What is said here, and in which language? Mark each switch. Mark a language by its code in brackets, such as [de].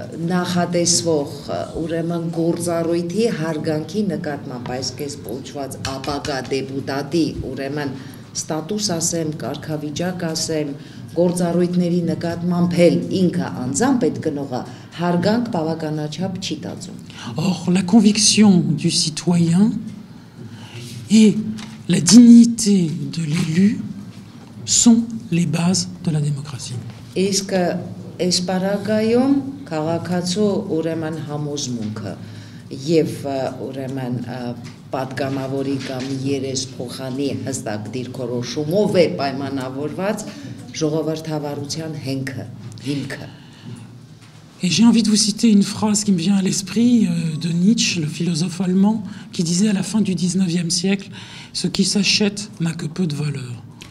[hy] նախատեսվող ուրեմն գործառույթի հարգանքի նկատմամբ այսպես կոչված ապագա դեպուտատի ուրեմն ստատուս ասեմ, կարգավիճակ ասեմ, գործառույթների նկատմամբ էլ ինքը անձամբ այդ գնողը հարգանք բավականաչափ չի տածում։ [fr] Or, la conviction du citoyen et la dignité de l'élu sont les bases de la démocratie. [hy] Իսկ այս պարագայում քաղաքացու ուրեմն համոզմունքը եւ ուրեմն պատգամավորի կամ երեսփոխանի հստակ դիրքորոշումով է պայմանավորված ժողովրդավարության հիմքը։ [fr] Et j'ai envie de vous citer une phrase qui me vient à l'esprit de Nietzsche, le philosophe allemand, qui disait à la fin du 19e siècle, ce qui s'achète n'a que peu de valeur.